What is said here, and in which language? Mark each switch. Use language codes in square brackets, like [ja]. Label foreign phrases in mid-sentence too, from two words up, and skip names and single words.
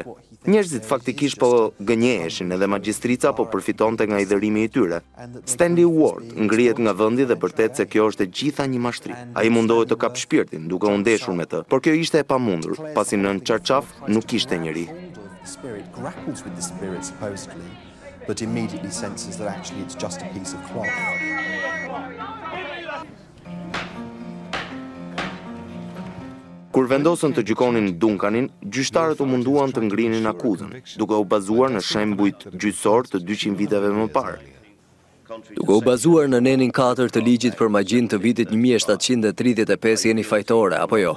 [sq] Njerëzit faktikisht po gënjeheshin edhe magjistrica po përfitonte nga I dërimi I tyre. Stanley Ward ngrihet nga vendi dhe vërtet se kjo është e gjitha një mashtri. Ai mundohet të kap shpirtin duke u ndeshur me të, por kjo ishte e pamundur, pasi në çarçaf nuk kishte njeri. [en] But immediately senses that actually it's just a piece of cloth. [sq] Kur vendosën të gjykonin Duncanin, gjyqtarët u munduan të ngrinin akuzën, duke u bazuar në shembujt gjyqësor të 200 viteve më parë. Duke u bazuar në nenin 4 të ligjit për magjin të vitit 1735 jeni fajtore, apo jo?